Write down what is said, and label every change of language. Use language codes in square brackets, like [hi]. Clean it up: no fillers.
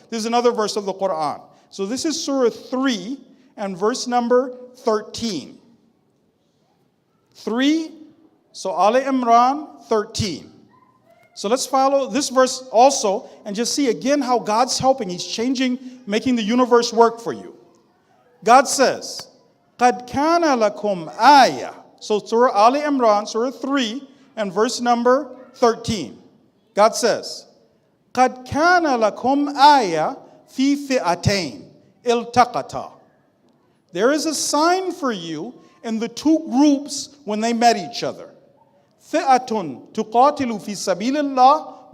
[en] There's another verse of the Quran. So this is Surah 3 and verse number 13. 3, so Ali Imran 13. So let's follow this verse also and just see again how God's helping. He's changing, making the universe work for you. God says, [ar] قَدْ كَانَ لَكُمْ آيَةٌ. [en] So Surah Ali Imran, Surah 3 and verse number 13. God says, [ar] قَدْ كَانَ لَكُمْ آيَةٌ فِي فِئَتَيْنِ الْتَقَتَا. [en] There is a sign for you in the two groups when they met each other. [ar] فِئَةٌ تُقَاتِلُ فِي سَبِيلِ اللَّهِ.